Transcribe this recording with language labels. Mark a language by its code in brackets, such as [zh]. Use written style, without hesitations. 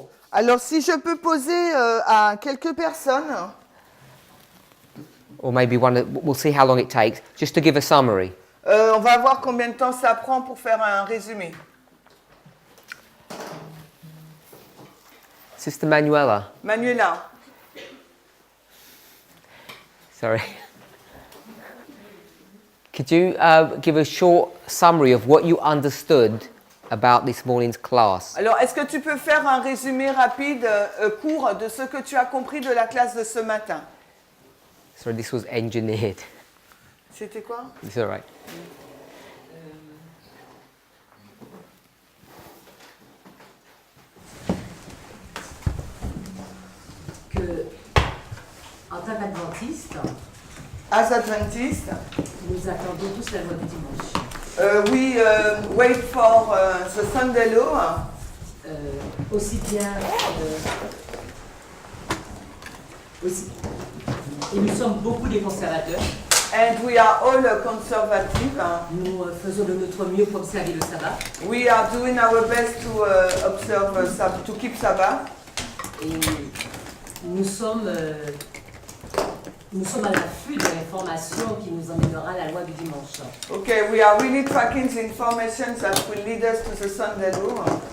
[fr] Alors, si je peux poser à quelques personnes. [en] Or maybe we'll see how long it takes, just to give a summary. [fr] On va voir combien de temps ça prend pour faire un résumé. [en] Sister Manuela. Manuela. Sorry. Could you give a short summary of what you understood about this morning's class? [fr] Alors, est-ce que tu peux faire un résumé rapide, court, de ce que tu as compris de la classe de ce matin? [en] Sorry, this was engineered. [fr] C'était quoi? [en] It's all right. [fr] Que, en tant qu'adventiste, [en] As Adventists, [fr] nous attendons tous la loi du dimanche. [en] we wait for the Sunday law. [fr] Aussi bien. Et nous sommes beaucoup des conservateurs. [en] And we are all conservative. [fr] Nous faisons de notre mieux pour observer le sabbat. [en] We are doing our best to observe, to keep Sabbath. [fr] Et nous sommes à l'affût de l'information qui nous emmènera à la loi du dimanche. [en] Okay, we are really tracking the information that will lead us to the Sunday law.